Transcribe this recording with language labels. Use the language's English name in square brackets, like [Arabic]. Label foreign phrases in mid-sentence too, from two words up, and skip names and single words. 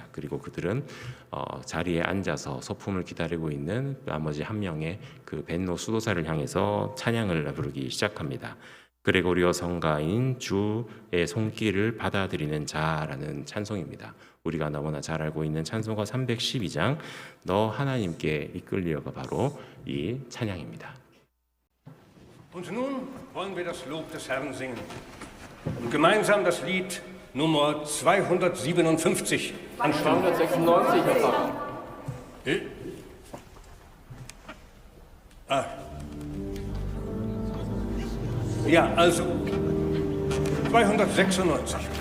[Korean] 그리고 그들은 자리에 앉아서 소품을 기다리고 있는 나머지 한 명의 그 벤노 수도사를 향해서 찬양을 부르기 시작합니다. 그레고리오 성가인 주의 손길을 받아들이는 자라는 찬송입니다. 우리가 너무나 잘 알고 있는 찬송가 312장 너 하나님께 이끌리어가 바로 이 찬양입니다. [German] Und nun wollen wir das Lob des Herrn singen und gemeinsam das Lied Nummer 257 anstimmen. 296, Herr Pfarrer. Ja, also 296.